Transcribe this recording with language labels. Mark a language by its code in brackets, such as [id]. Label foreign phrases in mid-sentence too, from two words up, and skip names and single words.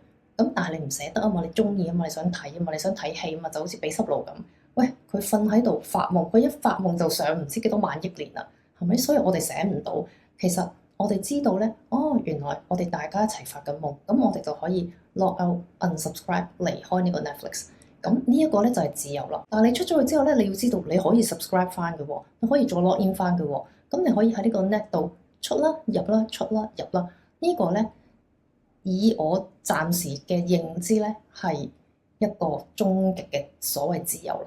[yue] 咁但係你唔捨得啊嘛，你中意啊嘛，你想睇啊嘛，你想睇戲啊嘛，就好似比濕路咁。喂，佢瞓喺度發夢，佢一發夢就上唔知幾多萬億年啦，係咪？所以我哋醒唔到。其實我哋知道咧，原來我哋大家一齊發緊夢，咁我哋就可以 [en] lock out、unsubscribe [yue] 離開呢個 Netflix。咁呢一個咧就係自由啦。但係你出咗去之後咧，你要知道你可以 subscribe 翻嘅喎，你可以再 [en] log in [yue] 翻嘅喎。咁你可以喺呢個 net 度出啦、入啦、出啦、入啦。呢個咧，以我暫時嘅認知咧，係一個終極嘅所謂自由啦。